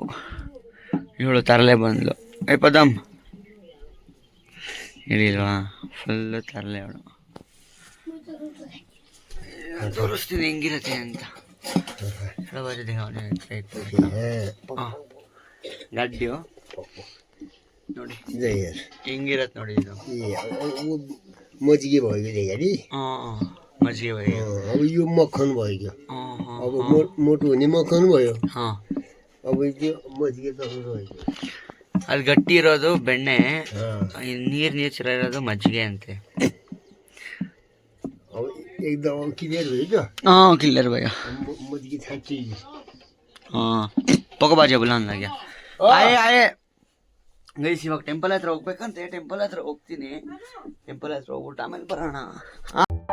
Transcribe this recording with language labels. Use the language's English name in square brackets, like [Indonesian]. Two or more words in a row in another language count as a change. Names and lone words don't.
[Kannada] ಇವಳು ತರಲೆ ಬಂದ್ಲು. ಪದಮ್ ಇಳಿಲ್ವಾ, ಫುಲ್ಲು ತರಲೆ ಅವಳು. ತೋರಿಸ್ತೀನಿ ಹೆಂಗಿರುತ್ತೆ ಅಂತ. ಗಡ್ಡಿಯು ನೋಡಿ ಹೆಂಗಿರತ್ತೆ ನೋಡಿ. ಇದು [Nepali] मजिगे भयो कि गाडी मजिगे भयो. अब यो मक्खन भयो, अब मोटो हुने मक्खन भयो. अब यो मजिगे त भयो. [Kannada] ಅದು ಗಟ್ಟಿ ಇರೋದು ಬೆಣ್ಣೆ, ನೀರು ಚಿರ ಇರೋದು ಮಜ್ಜಿಗೆ ಅಂತೆ. [Nepali] अब एकदम क्लियर भयो क्या? क्लियर भयो. मजिगे छाँच्ची ಪೊಗ ಬಾಜೆ ಬುಲಾನ್ लाग्या. [Kannada] ಆಯೇ ಗೈಸ್, ಇವಾಗ ಟೆಂಪಲ್ ಹತ್ರ ಹೋಗ್ಬೇಕಂತೆ. ಟೆಂಪಲ್ ಹತ್ರ ಹೋಗ್ತೀನಿ. ಟೆಂಪಲ್ ಹತ್ರ ಹೋಗ್ಬಿಟ್ಟು ಆಮೇಲೆ ಬರೋಣ.